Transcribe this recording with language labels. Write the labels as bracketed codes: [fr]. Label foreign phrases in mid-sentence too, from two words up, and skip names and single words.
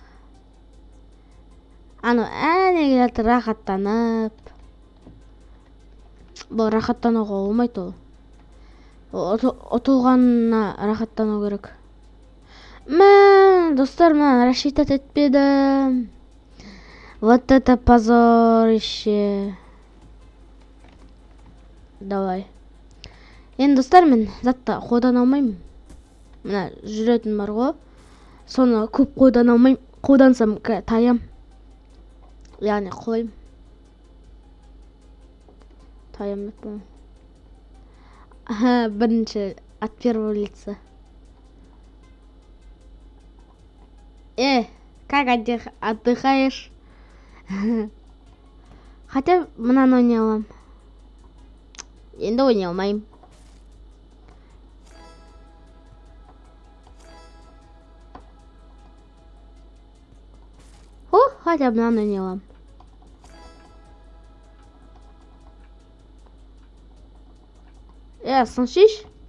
[kk] Аны әне келеді рахаттанып. Бұл рахаттануға болмайды ол. Ұтылғанына рахаттану керек. Мен, достар, мен рассчитать етпедім. [ru] Вот это позорище. Давай. [kk] Енді достар, мен затты қолдан алмаймын. Мына жүретін бар ғой. Соны көп қолдан алмаймын. Қолдансам таям. Яғни қойым. Таям етпеймін. Бірінші [ru] от первого лица. Как отдыхаешь? [kk] Хотя мынаны ойнай аламын. Енді ойнай алмаймын. Хотя мынаны ойнай аламын. [ru] Слышишь?